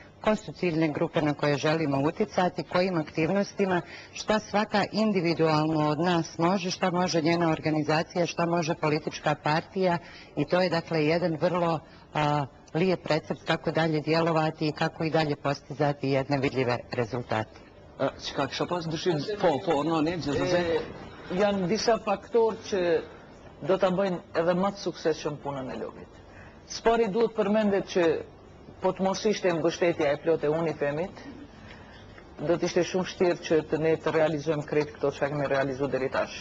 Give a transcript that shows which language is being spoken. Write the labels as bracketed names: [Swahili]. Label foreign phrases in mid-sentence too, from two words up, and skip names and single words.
[Croatian] ko su ciljne grupe na koje želimo uticati, kojim aktivnostima, šta svaka individualno od nas može, šta može njena organizacija, šta može politička partija i to je dakle jedan vrlo lijep recept kako dalje djelovati i kako i dalje postizati jedne vidljive rezultate. [Albanian] Çka kisha pas dëshirë, po, ne gjithsesi. Janë disa faktorë që do ta bëjnë edhe më të suksesshëm punën e lobit. Spari duhet përmendet që po të mos ishte mbështetja e plotë e UNIFEM-it, do të ishte shumë vështirë që ne të realizojmë krejt këto çka kemi realizuar deri tash.